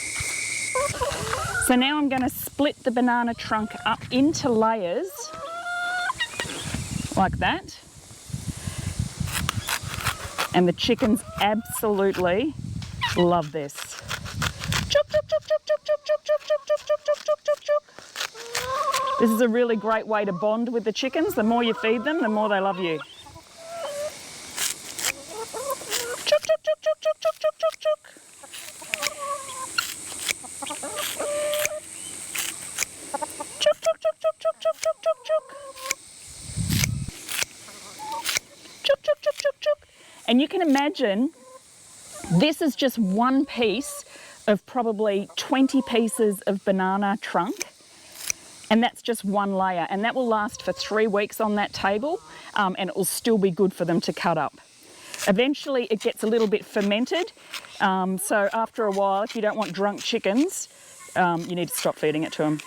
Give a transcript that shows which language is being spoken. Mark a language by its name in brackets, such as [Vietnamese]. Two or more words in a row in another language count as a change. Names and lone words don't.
[English] So now I'm going to split the banana trunk up into layers, like that. And the chickens absolutely love this. Chook, chook, chook, chook, chook, chook, chook, chook, chook, chook, chook, chook, chook, chook. This is a really great way to bond with the chickens. The more you feed them, the more they love you. Chook, chook, chook, chook, chook, chook, chook, chook, chook. Chook, chook, chook, chook, chook, chook, chook, chook, chook. Chook, chook, chook, chook, chook. And you can imagine this is just one piece of probably 20 pieces of banana trunk. And that's just one layer, and that will last for 3 weeks on that table, and it will still be good for them to cut up. Eventually it gets a little bit fermented, so after a while, if you don't want drunk chickens, you need to stop feeding it to them.